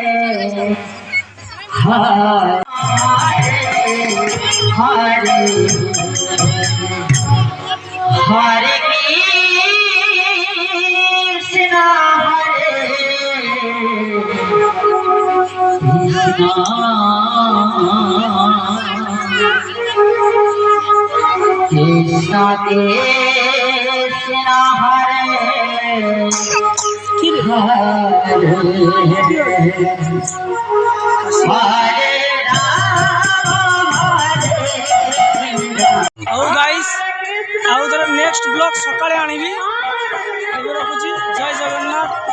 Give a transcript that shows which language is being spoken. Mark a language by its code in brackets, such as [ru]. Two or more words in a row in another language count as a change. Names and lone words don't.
[sa] Hare Hare Hare Krishna Hare Krishna Krishna Hare [or] ଆଉ ଗାଇସ୍ ଆଉ ଥରେ [en] next blog [or] ସକାଳେ ଆଣିବି। ଏବେ ରଖୁଛି, ଜୟ ଜଗନ୍ନାଥ।